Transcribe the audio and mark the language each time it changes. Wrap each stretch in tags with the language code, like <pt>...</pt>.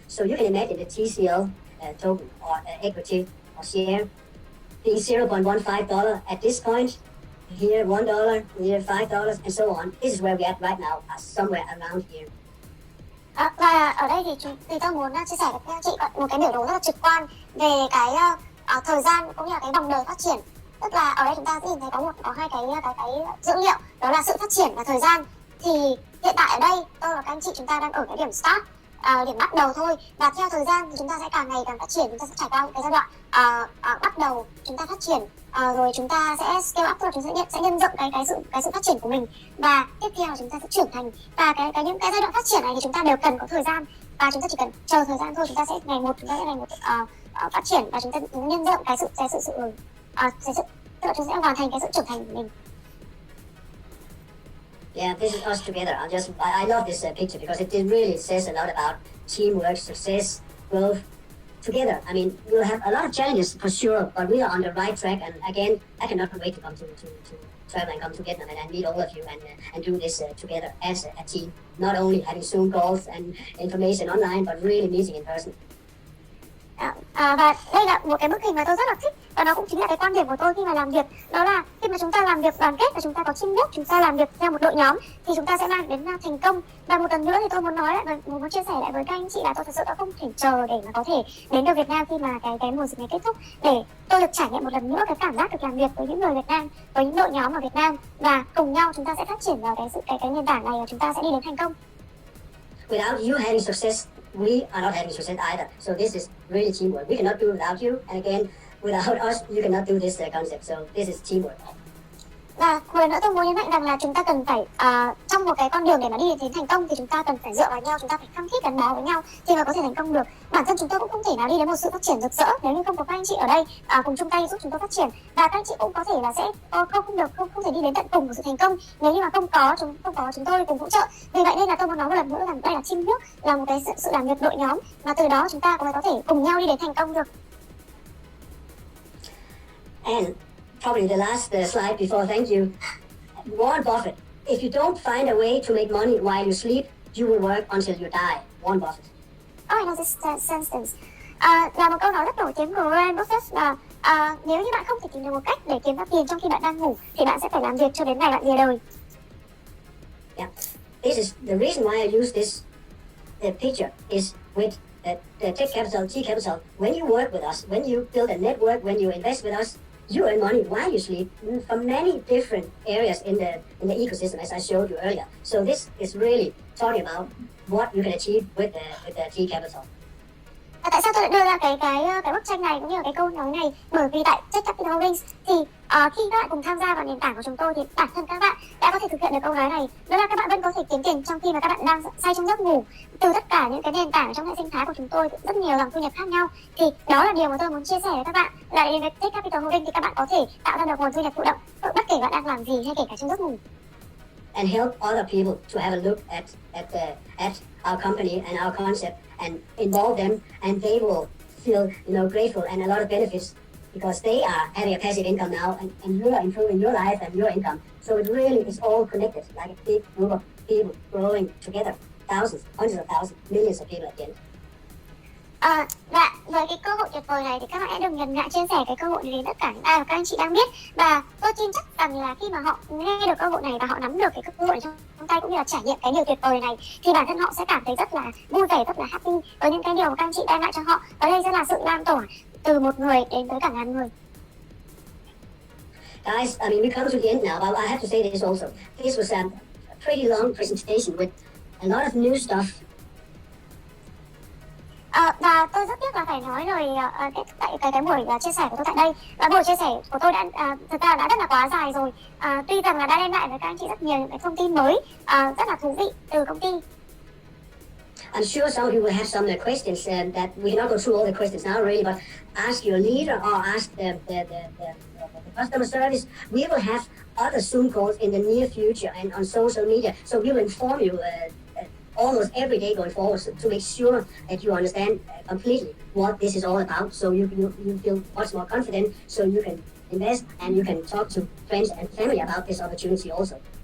<en>So you can imagine the TCL token or equity or share being $0.15 at this point. Here $1, here $5, and so on. This is where we're at right now, somewhere around here.</en> <vi>Và ở đây thì tôi muốn chia sẻ với các anh chị một cái biểu đồ rất là trực quan về cái thời gian cũng như là cái vòng đời phát triển. Tức là ở đây chúng ta sẽ nhìn thấy có hai cái dữ liệu, đó là sự phát triển và thời gian. Thì hiện tại ở đây tôi và các anh chị chúng ta đang ở cái điểm start, điểm bắt đầu thôi, và theo thời gian thì chúng ta sẽ càng ngày càng phát triển. Chúng ta sẽ trải qua một cái giai đoạn bắt đầu chúng ta phát triển, rồi chúng ta sẽ scale up, tức là chúng ta sẽ nhân rộng cái sự phát triển của mình, và tiếp theo chúng ta sẽ trưởng thành. Và những cái giai đoạn phát triển này thì chúng ta đều cần có thời gian, và chúng ta chỉ cần chờ thời gian thôi. Chúng ta sẽ ngày một phát triển, và chúng ta nhân rộng tức là chúng ta sẽ hoàn thành cái sự trưởng thành của mình.</vi> <en>Yeah, this is us together. I love this picture because it really says a lot about teamwork, success, growth together. I mean, we'll have a lot of challenges for sure, but we are on the right track. And again, I cannot wait to come to travel and come to Vietnam and meet all of you and do this together as a team. Not only having Zoom calls and information online, but really meeting in person.</en> <vi>Và đây là một cái bức hình mà tôi rất là thích, và nó cũng chính là cái quan điểm của tôi khi mà làm việc. Đó là khi mà chúng ta làm việc đoàn kết và chúng ta có teamwork, chúng ta làm việc theo một đội nhóm thì chúng ta sẽ mang đến thành công. Và một lần nữa thì tôi muốn nói lại, muốn chia sẻ lại với các anh chị là tôi thật sự đã không thể chờ để mà có thể đến được Việt Nam khi mà cái mùa dịch này kết thúc, để tôi được trải nghiệm một lần nữa cái cảm giác được làm việc với những người Việt Nam, với những đội nhóm ở Việt Nam, và cùng nhau chúng ta sẽ phát triển vào cái nền tảng này, và chúng ta sẽ đi đến thành công.</vi> <en>Without you having success, we are not having success either. So this is really teamwork. We cannot do it without you. And again, without us, you cannot do this concept. So this is teamwork.</en> <vi>Và một lần nữa tôi muốn nhấn mạnh rằng là chúng ta cần phải trong một cái con đường để mà đi đến thành công thì chúng ta cần phải dựa vào nhau, chúng ta phải khăng khít gắn bó với nhau thì mới có thể thành công được. Bản thân chúng tôi cũng không thể nào đi đến một sự phát triển rực rỡ nếu như không có các anh chị ở đây cùng chung tay giúp chúng tôi phát triển, và các anh chị cũng có thể là sẽ không thể đi đến tận cùng của sự thành công nếu như mà không có chúng tôi cùng hỗ trợ. Vì vậy nên là tôi muốn nói một lần nữa rằng đây là teamwork, là một cái sự làm việc đội nhóm, và từ đó chúng ta mới có thể cùng nhau đi đến thành công được.</vi> <en>And probably the last slide before thank you. Warren Buffett. If you don't find a way to make money while you sleep, you will work until you die. Warren Buffett. Oh, I know this sentence.</en> <vi>Là một câu nói rất nổi tiếng của Warren Buffett là nếu như bạn không thể tìm được một cách để kiếm ra tiền trong khi bạn đang ngủ thì bạn sẽ phải làm việc cho đến ngày bạn rìa đời.</vi> <en>Yeah, this is the reason why I use this picture is with the TechCapital. When you work with us, when you build a network, when you invest with us, you earn money while you sleep from many different areas in the ecosystem, as I showed you earlier. So this is really talking about what you can achieve with the Tcapital.</en> <vi>Và tại sao tôi lại đưa ra cái bức tranh này cũng như là cái câu nói này? Bởi vì tại TechCapital Holdings thì khi các bạn cùng tham gia vào nền tảng của chúng tôi thì bản thân các bạn đã có thể thực hiện được câu nói này, đó là các bạn vẫn có thể kiếm tiền trong khi mà các bạn đang say trong giấc ngủ. Từ tất cả những cái nền tảng trong hệ sinh thái của chúng tôi, rất nhiều dòng thu nhập khác nhau, thì đó là điều mà tôi muốn chia sẻ với các bạn, là đến với TechCapital Holdings thì các bạn có thể tạo ra được nguồn thu nhập thụ động bất kể bạn đang làm gì hay kể cả trong giấc ngủ.</vi> <en>And help other people to have a look at our company and our concept and involve them, and they will feel grateful and a lot of benefits because they are having a passive income now, and you are improving your life and your income. So it really is all connected, like a big group of people growing together, thousands, hundreds of thousands, millions of people at the end.</en> <vi>Và với cái cơ hội tuyệt vời này thì các bạn hãy đừng ngần ngại chia sẻ cái cơ hội này đến tất cả những ai mà các anh chị đang biết, và tôi tin chắc rằng là khi mà họ nghe được cơ hội này và họ nắm được cái cơ hội trong tay cũng như là trải nghiệm cái điều tuyệt vời này thì bản thân họ sẽ cảm thấy rất là vui vẻ, rất là happy với những cái điều mà các anh chị đem lại cho họ. Ở đây sẽ là sự lan tỏa từ một người đến tới cả ngàn người.</vi> <en>Guys, I mean, we come to the end now, but I have to say this also. This was a pretty long presentation with a lot of new stuff.</en> <vi>Và tôi rất tiếc là phải nói lời tại cái buổi chia sẻ của tôi tại đây. Và buổi chia sẻ của tôi thực ra đã rất là quá dài rồi. Tuy rằng là đã đem lại với các anh chị rất nhiều những cái thông tin mới rất là thú vị từ công ty.</vi> <en>I'm sure some of you will have some questions that we cannot go through all the questions now really, but ask your leader or ask the customer service. We will have other Zoom calls in the near future and on social media, so we will inform you almost every day going forward to make sure that you understand completely what this is all about, so you feel much more confident, so you can invest and you can talk to friends and family about this opportunity also.</en>